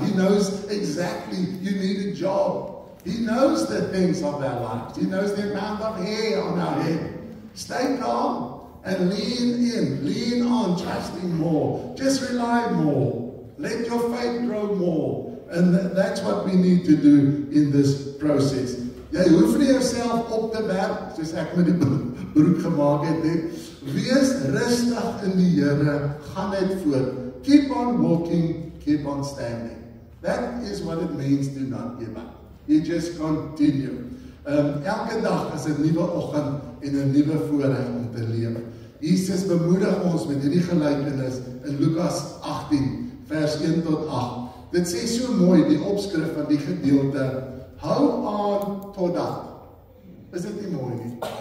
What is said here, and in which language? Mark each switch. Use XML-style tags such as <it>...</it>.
<en>He knows exactly you need a job. He knows the things of our lives. He knows the amount of hair on our head. Stay calm and lean in. Lean on, trusting more. Just rely more. Let your faith grow more. And that's what we need to do in this process.</en> <af>Jy hoef nie jouself op te werk, soos ek met die broek gemaak het. Wees rustig in die Here, gaan net voort.</af> <en>Keep on walking, keep on standing. That is what it means to not give up. You just continue.</en> <af>Elke dag is 'n nuwe oggend en 'n nuwe voorreg om te leef. Jesus bemoedig ons met hierdie gelykenis in Lukas 18, vers 1 tot 8. Dit sê so mooi, die opskrif van die gedeelte. Hou aan totdat. Is dit nie mooi nie?</af>